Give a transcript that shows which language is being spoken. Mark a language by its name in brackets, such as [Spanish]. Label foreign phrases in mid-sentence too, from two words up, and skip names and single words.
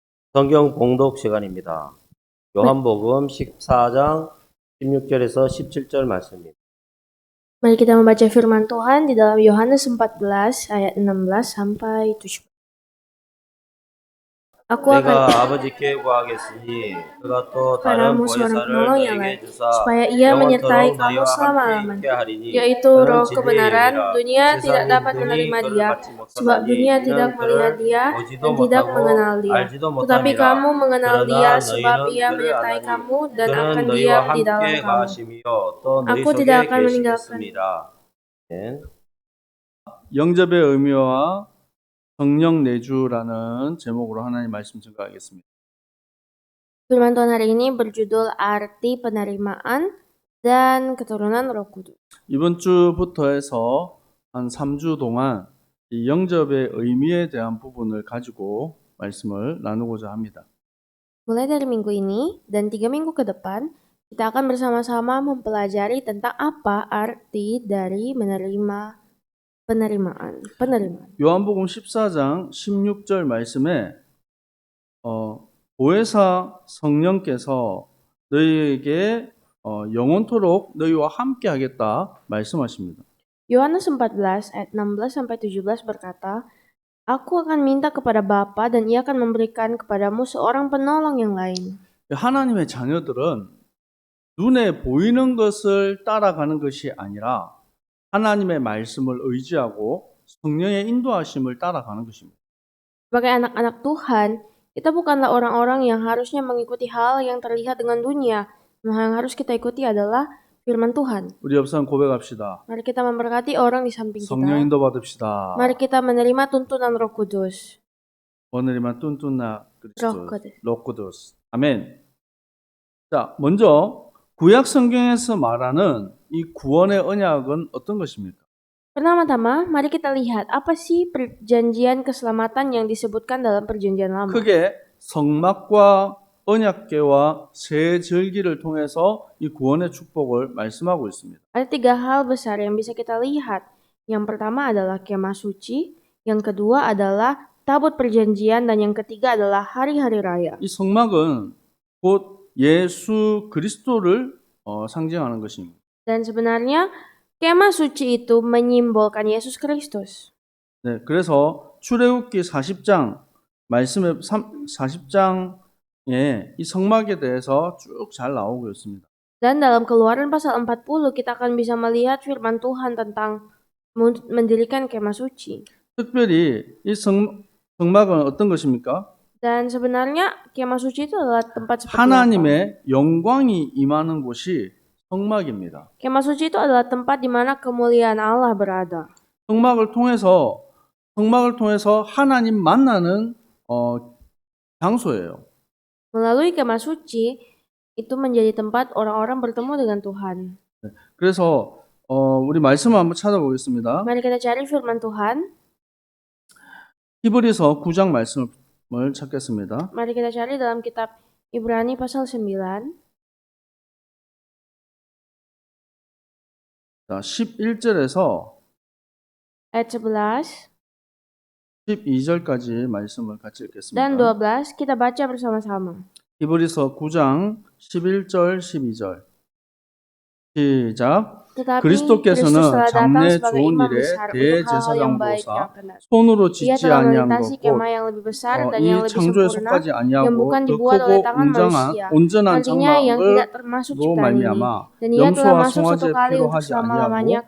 [Korean] 성경 봉독 시간입니다. 요한복음 14장 16절에서 17절 말씀입니다. [Indonesian] Mari kita membaca firman Tuhan di dalam Yohanes 14 ayat 16 sampai 17. Aku akan [Korean] 내가 아버지께 구하겠으니 그가 또 다른 [Indonesian] kepadamu seorang [Korean] 보혜사를 [Indonesian] penolong yang [Korean] 너에게 [Indonesian] lain, [Korean] 주사 [Indonesian] supaya ia menyertai [Korean] 영원토록 [Indonesian] kamu [Korean] 너희와 함께 [Indonesian] selama-lamanya, [Korean] 있게 하리니 [Indonesian] yaitu [Korean] 그는 [Indonesian] roh [Korean] 진리의 [Indonesian] kebenaran. [Korean] 영이라. [Indonesian] Dunia tidak [Korean] 세상이 [Indonesian] dapat [Korean] 능히 [Indonesian] menerima [Korean] 그를 [Indonesian] dia, [Korean] 받지 [Indonesian] sebab [Korean] 못하나니 [Indonesian] dunia tidak [Korean] 이는 [Indonesian] melihat [Korean] 그를 [Indonesian] dia [Korean] 보지도 [Indonesian] dan tidak mengenal [Korean] 못하고 [Indonesian] dia. [Korean] 알지도 [Indonesian] Tetapi [Korean] 못함이라. [Indonesian] kamu mengenal dia, [Korean] 그러나 [Indonesian] sebab [Korean] 너희는 [Indonesian] ia [Korean] 그를 [Indonesian] menyertai [Korean] 아나니 [Indonesian] kamu dan [Korean] 그는 [Indonesian] akan [Korean] 너희와 [Indonesian] diam di dalam [Korean] 함께 [Indonesian] kamu. [Korean] 가시며 또 너희 [Indonesian] Aku [Korean] 속에 [Indonesian] tidak akan meninggalkan. [Korean] 계시겠습니다. 네. 영접의 의미와 성령 내주라는 제목으로 하나님 말씀 증거하겠습니다. [Indonesian] Firman Tuhan hari ini berjudul Arti Penerimaan dan Keturunan Roh Kudus. [Korean] 이번 주부터 해서 한 3주 동안 이 영접의 의미에 대한 부분을 가지고 말씀을 나누고자 합니다. [Indonesian] Mulai dari minggu ini dan 3 minggu ke depan, kita akan bersama-sama mempelajari tentang apa arti dari penerimaan. [Korean] 요한복음 14장 16절 말씀에 보혜사 성령께서 너희에게 영원토록 너희와 함께 하겠다 말씀하십니다. [Indonesian] Yohanes 14 ayat 16 sampai 17 berkata, Aku akan minta kepada Bapa dan ia akan memberikan kepadamu seorang penolong yang lain. [Korean] 하나님의 자녀들은 눈에 보이는 것을 따라가는 것이 아니라 하나님의 말씀을 의지하고 성령의 인도하심을 따라가는 것입니다. [Indonesian] Sebagai anak-anak Tuhan, kita bukanlah orang-orang yang harusnya mengikuti hal yang terlihat dengan dunia. Yang harus kita ikuti adalah firman Tuhan. [Korean] 우리 옆 사람 고백합시다. [Indonesian] Mari kita memberkati orang di samping [Korean] 성령 [Indonesian] kita. [Korean] 인도 받읍시다. [Indonesian] Mari kita menerima tuntunan Roh Kudus. 오늘이만 뚠뚠나 Roh Kudus. [Korean] 로쿠도스. 아멘. 자, 먼저 구약 성경에서 말하는 이 구원의 언약은 어떤 것입니까? [Indonesian] Pertama-tama, mari kita lihat apa sih perjanjian keselamatan yang disebutkan dalam perjanjian lama. [Korean] 크게 성막과 언약궤와 세 절기를 통해서 이 구원의 축복을 말씀하고 있습니다. [Indonesian] Ada 3 hal besar yang bisa kita lihat. Yang pertama adalah kemah suci, yang kedua adalah tabut perjanjian, dan yang ketiga adalah hari-hari raya. [Korean] 이 성막은 곧 예수 그리스도를 상징하는 것입니다. [Indonesian] Dan sebenarnya kemah suci itu menyimbolkan Yesus Kristus. [Korean] 네, 그래서 출애굽기 40장 말씀에 40장에 이 성막에 대해서 쭉 잘 나오고 있습니다. [Indonesian] Dan dalam Keluaran pasal 40 kita akan bisa melihat firman Tuhan tentang mendirikan kemah suci. [Korean] 특별히 이 성막은 어떤 것입니까? [Indonesian] Dan sebenarnya kemah suci itu adalah tempat seperti apa? [Korean] 하나님의 영광이 임하는 곳이 성막입니다. [Indonesian] Kemah suci itu adalah tempat di mana kemuliaan Allah berada. [Korean] 성막을 통해서 하나님 만나는 장소예요. [Indonesian] Melalui kemah suci itu menjadi tempat orang-orang bertemu dengan Tuhan. [Korean] 그래서 우리 말씀을 한번 찾아보겠습니다. [Indonesian] Mari kita cari firman Tuhan. [Korean] 히브리서 9장 말씀을 찾겠습니다. [Indonesian] Mari kita cari dalam kitab Ibrani pasal 9. [Korean] 자, 11절에서 [Indonesian] Ayat 11 [Korean] 12절까지 말씀을 같이 읽겠습니다. [Indonesian] dan 12 kita baca bersama-sama. [Korean] 히브리서 9장 11절 12절 시작. [Indonesian] Tetapi [Korean] 그리스도께서는 [Indonesian] Kristus telah datang [Korean] 장래 [Indonesian] sebagai [Korean] 좋은 [Indonesian] imam [Korean] 일에 [Indonesian] besar untuk hal-hal yang baik [Korean] 대제사장으로서 [Indonesian] yang benar. [Korean] 손으로 [Indonesian] Ia [Korean] 짓지 [Indonesian] telah [Korean] 아니한 [Indonesian] melintasi [Korean] 것 [Indonesian] kemah yang lebih besar dan [Korean] 이 [Indonesian] yang lebih [Korean] 창조에 [Indonesian] sempurna, [Korean] 속하지 [Indonesian] yang [Korean] 아니하고 [Indonesian] bukan [Korean] 더 [Indonesian] dibuat oleh [Korean] 크고 [Indonesian] tangan manusia. [Korean] 온전한 [Indonesian] Artinya yang tidak termasuk [Korean] 장막으로 [Indonesian] ciptaan ini. [Korean] 말미암아 [Indonesian] Dan ia telah [Korean] 염소와 [Indonesian] masuk satu [Korean] 송아지의 [Indonesian] kali [Korean] 피로 [Indonesian] untuk [Korean] 하지 [Indonesian] selama-lamanya [Korean] 아니하고